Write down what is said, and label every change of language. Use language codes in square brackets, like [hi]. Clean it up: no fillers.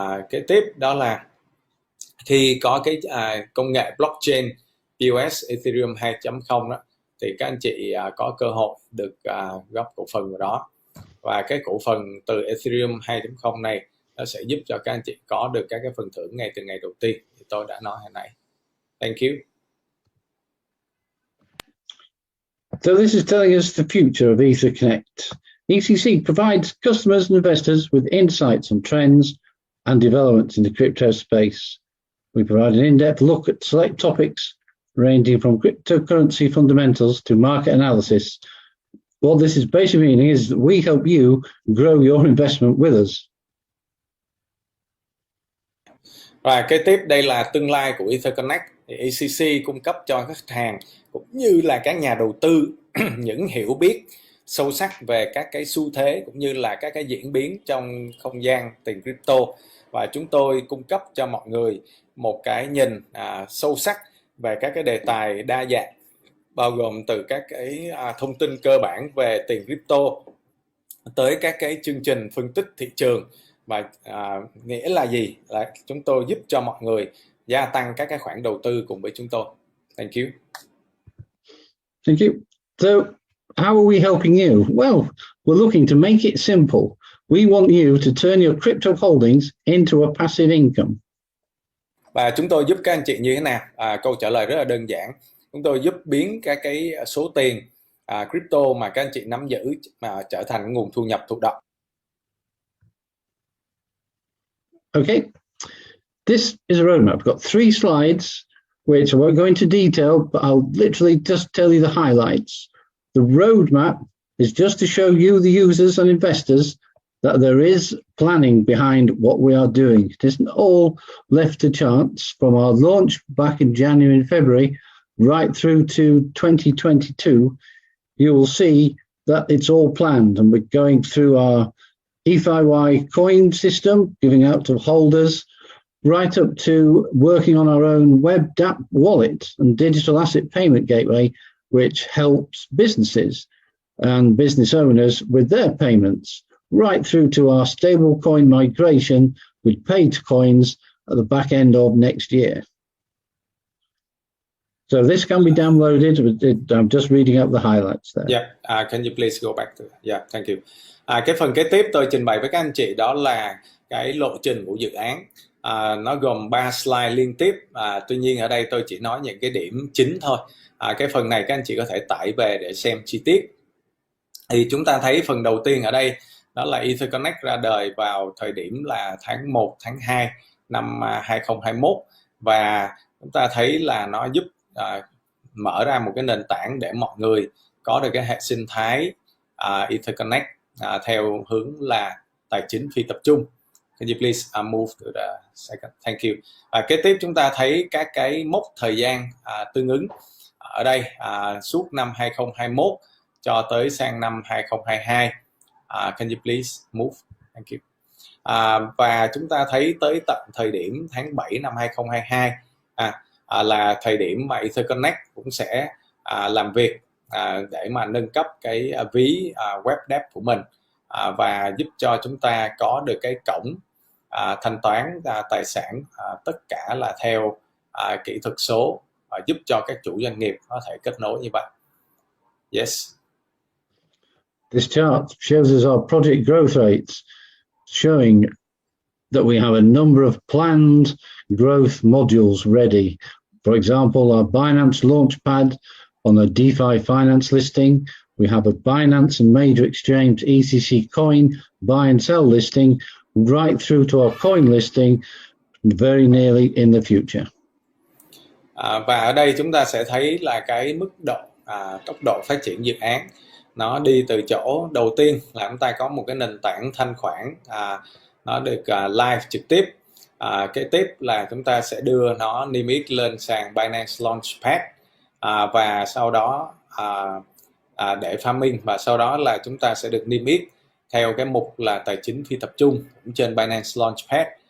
[vi] Kế tiếp đó là khi có cái công nghệ blockchain POS Ethereum 2.0 đó, thì các anh chị có cơ hội được góp cổ phần vào đó, và cái cổ phần từ Ethereum 2.0 này nó sẽ giúp cho các anh chị có được các cái phần thưởng ngay từ ngày đầu tiên thì tôi đã nói hồi nãy. [en] Thank you. So this is telling us the future of EtherConnect. ECC provides customers and investors with insights on trends and developments in the crypto space. We provide an in-depth look at select topics ranging from cryptocurrency fundamentals to market analysis. What this is basically meaning is that we help you grow your investment with us. [vi] Và kế tiếp đây là tương lai của EtherConnect. Thì ECC cung cấp cho khách hàng cũng như là các nhà đầu tư những hiểu biết sâu sắc về các cái xu thế cũng như là các cái diễn biến trong không gian tiền crypto, và chúng tôi cung cấp cho mọi người một cái nhìn sâu sắc về các cái đề tài đa dạng, bao gồm từ các cái thông tin cơ bản về tiền crypto tới các cái chương trình phân tích thị trường. Và nghĩa là gì? Là chúng tôi giúp cho mọi người gia tăng các cái khoản đầu tư cùng với chúng tôi. [en] Thank you. Thank you. So how are we helping you? Well, we're looking to make it simple. We want you to turn your crypto holdings into a passive income. [vi] Và chúng tôi giúp các anh chị như thế nào? Câu trả lời rất là đơn giản. Chúng tôi giúp biến các cái số tiền crypto mà các anh chị nắm giữ mà trở thành nguồn thu nhập thụ động. [en] Okay, this is a roadmap. I've got 3 slides, which I won't go into detail, but I'll literally just tell you the highlights. The roadmap is just to show you, the users and investors, that there is planning behind what we are doing. It isn't all left to chance. From our launch back in January and February, right through to 2022, you will see that it's all planned, and we're going through our EFIY coin system, giving out to holders, right up to working on our own web DApp wallet and digital asset payment gateway, which helps businesses and business owners with their payments, right through to our stable coin migration with paid coins at the back end of next year. So this can be downloaded. I'm just reading out the highlights there. Yeah, can you please go back to that? Yeah, thank you. [vi] Cái phần kế tiếp tôi trình bày với các anh chị đó là cái lộ trình của dự án. Nó gồm 3 slide liên tiếp. Tuy nhiên ở đây tôi chỉ nói những cái điểm chính thôi. Cái phần này các anh chị có thể tải về để xem chi tiết. Thì chúng ta thấy phần đầu tiên ở đây đó là EtherConnect ra đời vào thời điểm là tháng 1, tháng 2 năm 2021, và chúng ta thấy là nó giúp mở ra một cái nền tảng để mọi người có được cái hệ sinh thái EtherConnect theo hướng là tài chính phi tập trung. [en] Can you please move to the second? Thank you. [vi] Kế tiếp chúng ta thấy các cái mốc thời gian tương ứng ở đây suốt năm 2021 cho tới sang năm 2022. [en] Can you please move? Thank you. [vi] Và chúng ta thấy tới tận thời điểm tháng 7 năm 2022 là thời điểm mà EtherConnect cũng sẽ làm việc để mà nâng cấp cái ví web DApp của mình và giúp cho chúng ta có được cái cổng thanh toán tài sản tất cả là theo kỹ thuật số, và giúp cho các chủ doanh nghiệp có thể kết nối như vậy. [en] Yes. This chart shows us our project growth rates, showing that we have a number of planned growth modules ready. For example, our Binance Launchpad on a DeFi finance listing. We have a Binance and major exchange ECC coin buy and sell listing, right through to our coin listing very nearly in the future. Và ở đây chúng ta sẽ thấy là cái mức độ tốc độ phát triển dự án nó đi từ chỗ đầu tiên là chúng ta có một cái nền tảng thanh khoản nó được live trực tiếp. Kế tiếp là chúng ta sẽ đưa nó niêm yết lên sàn Binance Launchpad, và sau đó để farming, và sau đó là chúng ta sẽ được niêm yết theo cái mục là tài chính phi tập trung cũng trên Binance Launchpad.